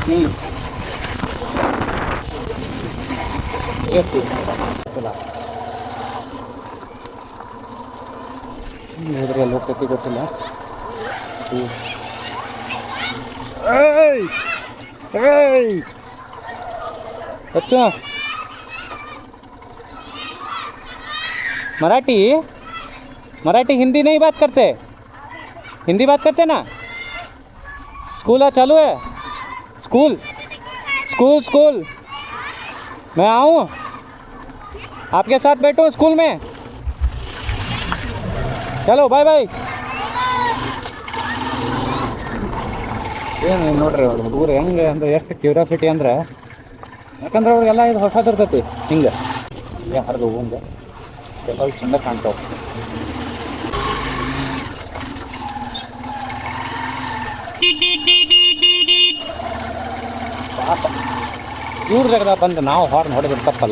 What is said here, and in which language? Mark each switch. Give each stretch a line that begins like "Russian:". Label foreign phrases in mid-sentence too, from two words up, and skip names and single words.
Kannada: ನೋಡ್ರಿ ಅಲ್ಲಿ ಹೋಗ್ತೈತಿ ಗೊತ್ತಿಲ್ಲ.
Hindi: अच्छा मराठी हिंदी नहीं बात करते? हिंदी बात करते ना? स्कूल चालू है? स्कूल मैं आऊँ आपके साथ बैठूँ स्कूल में? चलो बाय.
Kannada: ಏನು ನೋಡ್ರಿ ಅವ್ರು ಹುಡುಗರು ಹೆಂಗೆ ಅಂದ್ರೆ ಎಷ್ಟು ಕ್ಯೂರಿಯಾಸಿಟಿ ಅಂದ್ರೆ, ಯಾಕಂದ್ರೆ ಅವ್ರಿಗೆಲ್ಲ ಇದು ಹೊಸದಿರ್ತೈತಿ ಹಿಂಗೆ ಹರಿದು ಹಂಗೆ ಎಲ್ಲ ಚಂದ ಕಾಣ್ತಾವೆ. ಪಾಪ ಇವ್ರ ಜಾಗದಾಗ ಬಂದು ನಾವು ಹಾರ್ನ್ ಹೊಡೆದ್ರೆ ತಪ್ಪಲ್ಲ.